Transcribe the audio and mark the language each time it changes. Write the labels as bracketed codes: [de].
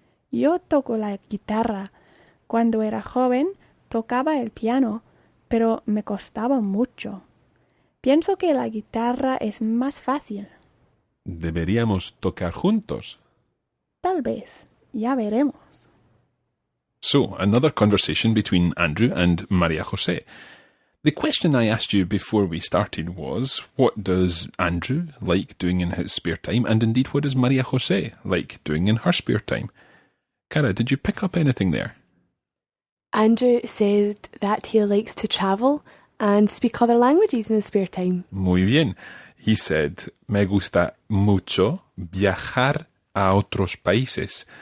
[es] Yo toco la guitarra. Cuando era joven, tocaba el piano, pero me costaba mucho. Pienso que la guitarra es más fácil. Deberíamos tocar juntos. Tal vez. Ya veremos. [en] So, another conversation between Andrew and Maria José. The question I asked you before we started was, what does Andrew like doing in his spare time? And indeed, what does Maria José like doing in her spare time? Cara, did you pick up anything there? Andrew said that he likes to travel and speak other languages in his spare time. [es] Muy bien. [en] He said, [es] me gusta mucho viajar a otros países.